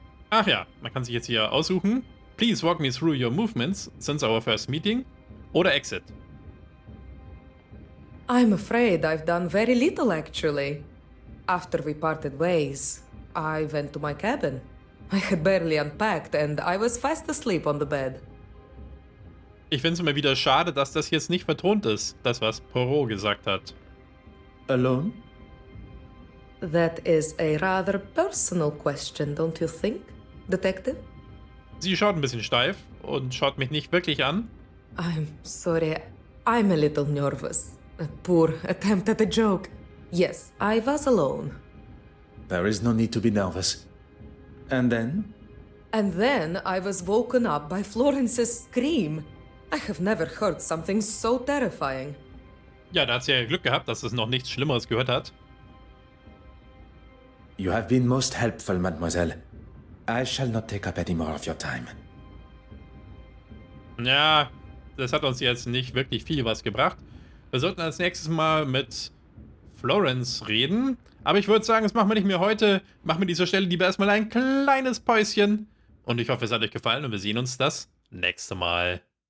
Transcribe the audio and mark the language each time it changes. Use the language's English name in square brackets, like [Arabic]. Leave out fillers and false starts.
[German] Ach ja, man kann sich jetzt hier aussuchen. [English] Please walk me through your movements since our first meeting. [German] Oder exit. [English] I'm afraid I've done very little actually. After we parted ways, I went to my cabin. I had barely unpacked and I was fast asleep on the bed. [German] Ich finde es immer wieder schade, dass das jetzt nicht vertont ist, das was Poirot gesagt hat. [English] Alone? That is a rather personal question, don't you think, Detective? [German] Sie schaut ein bisschen steif und schaut mich nicht wirklich an. [English] I'm sorry, I'm a little nervous. A poor attempt at a joke. Yes, I was alone. There is no need to be nervous. And then? And then I was woken up by Florence's scream. I have never heard something so terrifying. [German] Ja, da hat sie ja Glück gehabt, dass es noch nichts Schlimmeres gehört hat. [English] You have been most helpful, mademoiselle. I shall not take up any more of your time. [German] Ja, das hat uns jetzt nicht wirklich viel was gebracht. Wir sollten als nächstes mal mit Florence reden. Aber ich würde sagen, das machen wir nicht mehr heute. Machen wir dieser Stelle lieber erstmal ein kleines Päuschen. Und ich hoffe, es hat euch gefallen und wir sehen uns das nächste Mal.